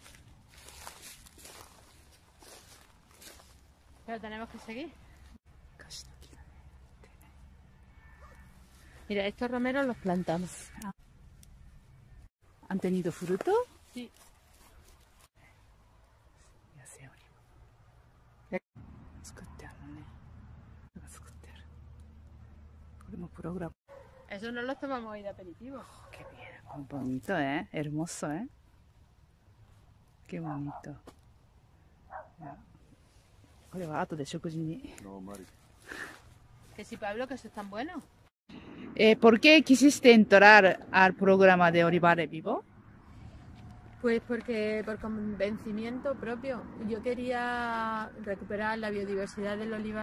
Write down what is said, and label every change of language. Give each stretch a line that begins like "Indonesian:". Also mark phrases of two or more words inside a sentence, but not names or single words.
Spanish: Pero tenemos que seguir. Mira, estos romeros los plantamos. ¿Han tenido fruto? Sí. Ya sé, olivo.
Japanese: 作ってあるのね。作ってある。これもプログラム。
Spanish: Eso no los tomamos hoy de aperitivo. Qué bien, bonito, ¿eh? Hermoso, ¿eh? Qué bonito. Ya.
Japanese: これは後で食事に。
Spanish: No, Mari. Que si Pablo, que eso es tan bueno. ¿Por qué quisiste entrar al programa de Olivares Vivo? Pues porque por convencimiento propio. Yo quería recuperar la biodiversidad del olivar